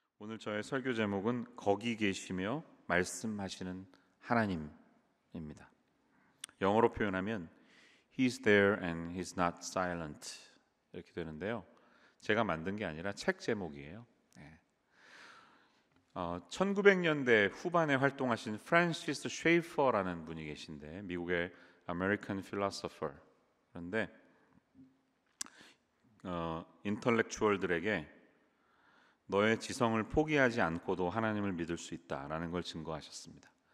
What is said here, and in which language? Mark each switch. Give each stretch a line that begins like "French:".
Korean: 오늘 저의 설교 제목은 거기 계시며 말씀하시는 하나님입니다. 영어로 표현하면
English: He's there and He's not silent
Korean: 이렇게 되는데요. 제가 만든 게 아니라 책 제목이에요. 1900년대 후반에 활동하신 프란시스 쉐이퍼라는 분이 계신데 미국의
English: American philosopher.
Korean: 그런데 인텔렉추얼들에게 너의 지성을 포기하지 않고도 하나님을 믿을 수 있다라는 걸 증거하셨습니다.